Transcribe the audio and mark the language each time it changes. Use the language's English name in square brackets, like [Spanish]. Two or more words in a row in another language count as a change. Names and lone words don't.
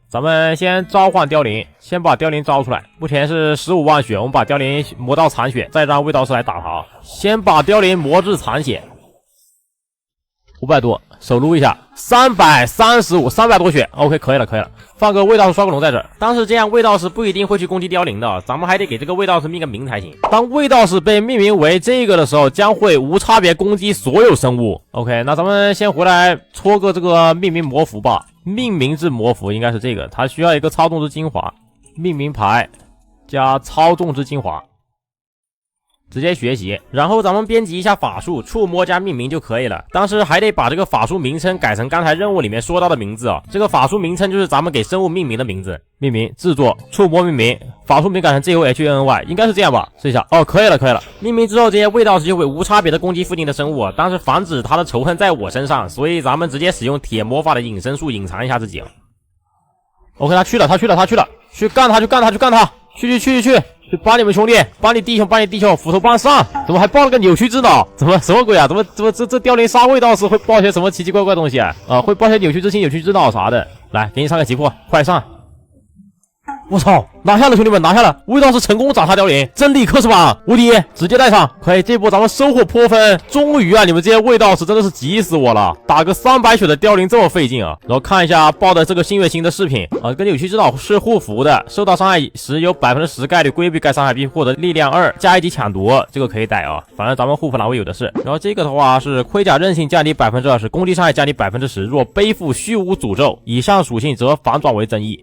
[Chinese] 咱們先召喚凋零，先把凋零招出來，目前是15万血，我們把凋零磨到殘血，再讓卫道士來打他。先把凋零磨至殘血，500多，手擼一下，335 ，300多血 ，OK， 可以了，可以了。放個卫道士刷鬼龍在這兒，但是這樣衛道士不一定會去攻擊凋零的，咱們還得給這個衛道士命個名才行。當衛道士被命名為這個的時候，將會無差別攻擊所有生物。OK， 那咱們先回來搓個這個命名魔符吧。命名之魔符應該是這個，它需要一個操縱之精華，命名牌加操縱之精華。直接學習，然後咱們編輯一下法術，觸摸加命名就可以了。但是還得把這個法術名稱改成剛才任務裡面說到的名字啊。這個法術名稱就是咱們給生物命名的名字。命名、制作、觸摸命名，法術名改成 JOHNNY， 應該是這樣吧？試一下。哦，可以了，可以了。命名之後，這些衛道士就會無差別的攻擊附近的生物，但是防止他的仇恨在我身上，所以咱們直接使用鐵魔法的隱身術隱藏一下自己。OK， 他去了，去幹他，去幹他，去帮你们兄弟，帮你弟兄，斧头帮上！怎麼還爆了個扭曲之腦？怎麼什麼鬼啊？怎麼這凋零殺衛道士會爆些什麼奇奇怪怪東西啊？會爆些扭曲之心、扭曲之腦啥的。來，給你上個急迫，快上！我操，拿下了，兄弟們，拿下了！衛道士成功斬殺凋零，真理克氏版無敵，直接帶上！可以，這波咱們收穫頗豐。終於啊，你們這些衛道士真的是急死我了，打個300血的凋零這麼費勁啊！然後看一下報的這個星月星的飾品啊，跟扭曲之腦是互符的，受到傷害時有 10% 概率規避該傷害並獲得力量2加1級搶奪，這個可以帶啊，反正咱們護符欄位有的是。然後這個的話是盔甲韌性降低 20%， 攻擊傷害降低 10%， 若背負虛無詛咒，以上屬性則反轉為正義。